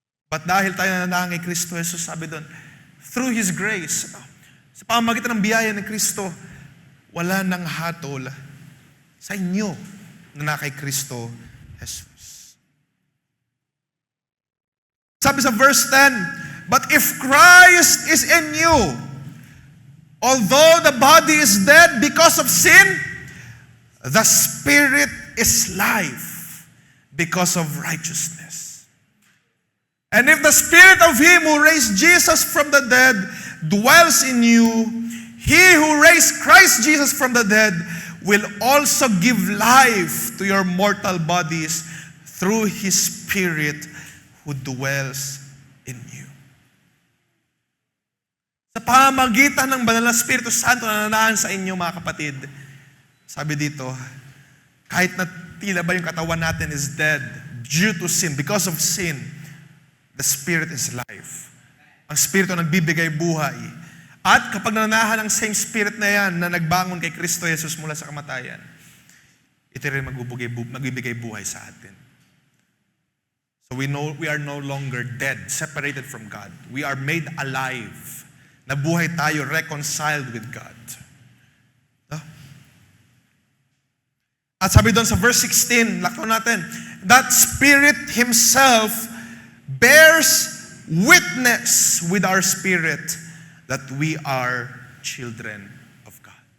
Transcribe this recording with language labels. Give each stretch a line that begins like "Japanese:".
Filipino: But dahil tayo na kay Kristo Jesus, sabi doon,
English: through His grace,
Filipino: sa pamamagitan ng biyaya ng Kristo, wala nang hatol sa inyo na kay Kristo Jesus. Sabi sa
English: verse 10, but if Christ is in you, although the body is dead because of sin, the Spirit is life because of righteousness. And if the Spirit of Him who raised Jesus from the dead dwells in you, He who raised Christ Jesus from the dead will also give life to your mortal bodies through His Spirit who dwells in you.
Filipino: Sa pamamagitan ng Banal na Espiritu Santo na nananahan sa inyo, mga kapatid, sabi dito, kahit na tila ba yung katawan natin
English: is dead due to sin, because of sin, the Spirit is life.
Filipino: Ang Espiritu nagbibigay buhay. At kapag nananahan ang same Spirit na yan na nagbangon kay Kristo Jesus mula sa kamatayan, ito rin magbibigay buhay sa atin.
English: So we know we are no longer dead, separated from God. We are made alive.
Filipino: Nabuhay tayo,
English: reconciled with God.
Filipino: At sabi doon sa
English: verse 16,
Filipino: lakto natin,
English: that Spirit Himself bears witness with our spirit that we are children of God.